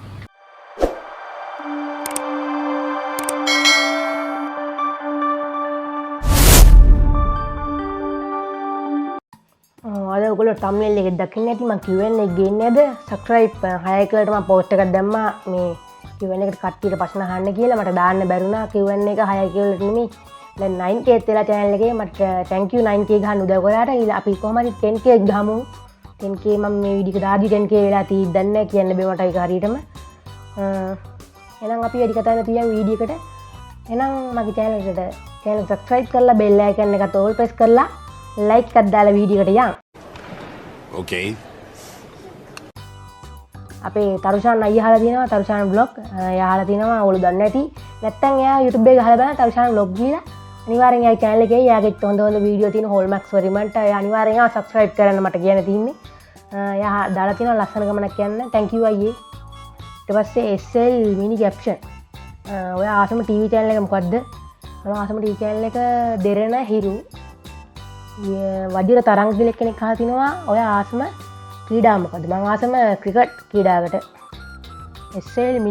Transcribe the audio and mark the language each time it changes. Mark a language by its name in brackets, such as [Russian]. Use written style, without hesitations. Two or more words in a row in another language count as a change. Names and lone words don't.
[Sinhala] අද ඔයගොල්ලෝ thumbnail එකේ දකින්න ඇති මම Q&A එක ගේන්නේ නැද subscribe 6 කලට මම post එකක් දැම්මා මේ Q&A එකට කට්ටියට ප්‍රශ්න අහන්න කියලා මට දාන්න බැරුණා Q&A එක 6 කලට නෙමෙයි දැන් 9k වෙලා channel එකේ මට [English] thank you [Sinhala] 9k ගහන්න උදව් කරාට ඊළඟ අපි කොහොම හරි 10k ගහමු 10k මම මේ වීඩියෝ එක දාදී 10k වෙලා තියෙද්දි දන්නේ නැහැ කියන්න බෑ මට ඒක හරියටම එහෙනම් අපි වැඩි කතා නැති යම් වීඩියෝ එකට එහෙනම් මගේ [English] channel subscribe [Sinhala] කරලා [English] bell icon [Sinhala] එකත් [English] all press [Sinhala] කරලා like එකක් දාලා වීඩියෝ එකට යන්න [English] Okay. [Sinhala] අපේ තරුෂාන් අයියා අහලා තියෙනවා තරුෂාන් vlog එයා අහලා තියෙනවා ඔයගොල්ලෝ දන්නේ නැති නැත්තම් එයා YouTube එකේ ගහලා බලන්න තරුෂාන් vlog කියලා අනිවාර්යෙන් එයාගේ channel එකේ එයාගේ හොඳ වීඩියෝ තියෙන [English] hallmark experiment [Sinhala] එයා අනිවාර්යෙන් ආ subscribe කරන්න මට කියන්න තියෙන්නේ එයා දාලා තියෙනවා ලස්සන ගමනක් යන්න [English] thank you [Sinhala] අයියේ ඊට පස්සේ SL mini caption ඔයා ආසම [English] TV channel [Sinhala] එක මොකද්ද මම ආසම TV channel එක දෙරණ හිරු වජිර තරංග කියලා කෙනෙක් අහලා තිනවා ඔය ආසම ක්‍රීඩා මොකද මම ආසම ක්‍රිකට් ක්‍රීඩාවකට SL මිනි